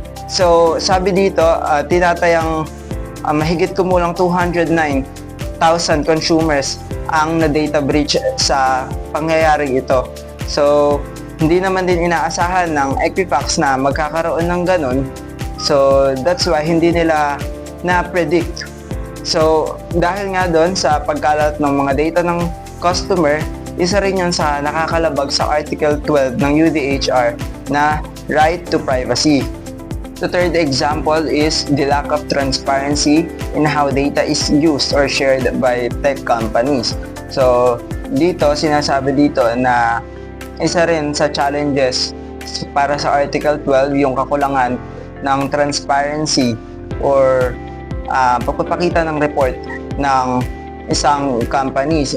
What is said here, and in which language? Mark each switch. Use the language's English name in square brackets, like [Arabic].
[Filipino] So, sabi dito, tinatayang mahigit kumulang 209,000 consumers ang na-data breach sa pangyayaring ito. So, hindi naman din inaasahan ng Equifax na magkakaroon ng ganun. [English] So, that's why [Filipino] hindi nila na-predict. So, dahil nga doon sa pagkalat ng mga data ng customer, isa rin yun sa nakakalabag sa Article 12 ng UDHR na right to privacy. [English] The third example is the lack of transparency in how data is used or shared by tech companies. [Filipino] So, dito, sinasabi dito na isa rin sa challenges para sa Article 12 yung kakulangan ng transparency or pagpapakita ng report ng isang companies.